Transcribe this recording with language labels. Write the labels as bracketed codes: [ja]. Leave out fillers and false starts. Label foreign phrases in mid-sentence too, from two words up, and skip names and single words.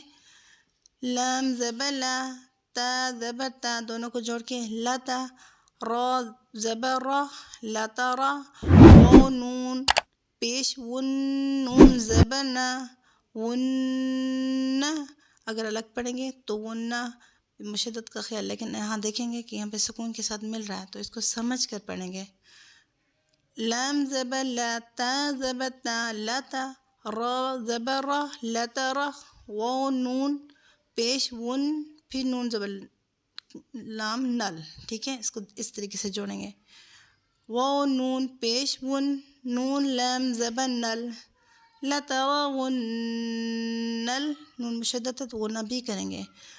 [ur] لام زبر لا، تا زبر تا، دونوں کو جوڑ کے لتا، را زبر را، لترا، واو نون پیش ون، نون زبر نا، ون. اگر الگ پڑھیں گے تو ون مشدت کا خیال، لیکن یہاں دیکھیں گے کہ یہاں پہ سکون کے ساتھ مل رہا ہے تو اس کو سمجھ کر پڑھیں گے. لام زبر لا، تا زبر تا، لتا، را زبر را، لترا، واو نون پیش ون، پھر نون زبر لام نل، ٹھیک ہے، اس کو اس طریقے سے جوڑیں گے. واو نون پیش ون، نون لام زبر نل، لترونل، نون مشدد ہے تو غنہ بھی کریں گے.